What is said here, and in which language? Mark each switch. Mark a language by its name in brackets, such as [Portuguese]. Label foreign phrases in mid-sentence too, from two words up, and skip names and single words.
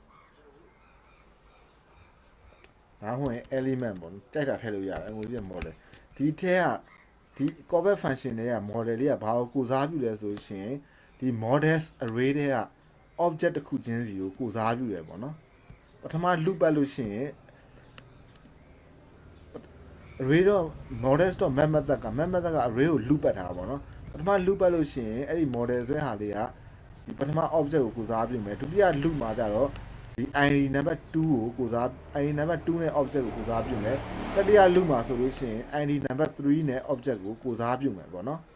[Burmese] ဒါမှမဟုတ် element ပေါ့ကြိုက်တာထည့်လို့ရတယ် mode ရဲ့ model ဒီထဲကဒီ [English] callback function [Burmese] တွေက model လေးကဘာကိုကိုစားပြုလဲဆိုရှင်ဒီ [English] models array [Burmese] တွေက object တစ်ခုချင်းစီကိုကိုစားပြုတယ်ပေါ့နော်ပထမ loop ပတ်လို့ရှိရင် [English] array models.map method [Burmese] က [English] map method [Burmese] က array ကို loop ပတ်ထားပါတော့ပထမ loop ပတ်လို့ရှိရင်အဲ့ဒီ model ဆွဲဟာလေးကဒီပထမ object ကိုကိုစားပြုမယ်ဒုတိယ loop မှာကြတော့ဒီ [English] id number [Burmese] 2ကိုကိုစား [English] id number [Burmese] 2နဲ့ object ကိုကိုစားပြုမယ်တတိယ loop မှာဆိုလို့ရှိရင် [English] id number [Burmese] 3နဲ့ object ကိုကိုစားပြုမယ်ပေါ့နော်